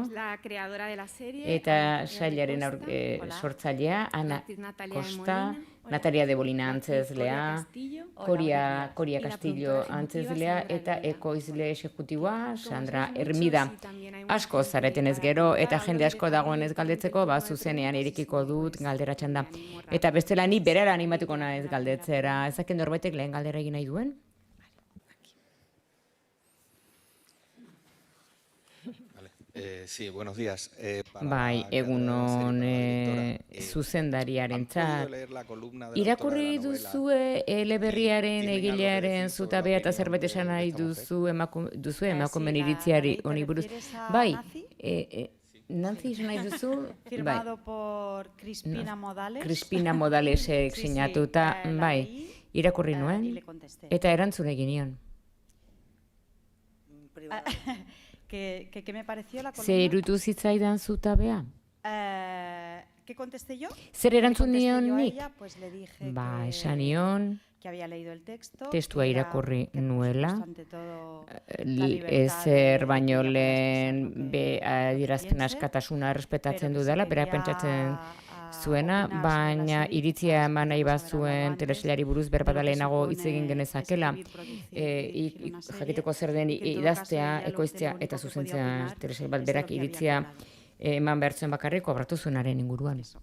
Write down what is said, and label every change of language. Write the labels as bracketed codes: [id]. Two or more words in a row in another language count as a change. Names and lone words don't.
[eu] Eta sailaren sortzailea, Ana Costa, Natalia de Bolina antzezlea, Coria Castillo antzezlea, eta ekoizle exekutiboa, Sandra Hermida. Asko zaretenez gero, eta jende asko dagoenez galdetzeko, zuzenean irikiko dut galdera txanda. Eta bestela ni berara animatuko naiz galdetzera. Ezaken norbaitek lehen galdera egin nahi duen? [es] Sí, buenos días. [eu] Bai, egunon zuzendariarentzat. Irakurri duzue eleberriaren egilearen zutabea eta zerbait esan nahi duzue emakumeen iritziari honi buruz. Bai, Nancy esan nahi duzu? [es] Firmado por Crispina Modales. [eu] Crispina Modalesek sinatuta, bai, irakurri nuen, eta erantzun egin nion. [es] ¿Qué me pareció la columna? [eu] Ze irutu zitzaidan zutabea? [es] ¿Qué contesté yo? [eu] Zer erantzun nion nik? [es] Pues le dije [eu] esan nion, [es] que había leído el texto. [eu] testua irakurri nuela, ezer baino lehen adierazpen askatasuna errespetatzen dudala, berak pentsatzen zuena, baina iritzia eman nahi bazuen telesailari buruz berbada lehenago hitz egin genezakela, jakiteko zer den idaztea, ekoiztea eta zuzentzea telesail bat berak iritzia eman behar zuen bakarrik kobratu zuenaren inguruan.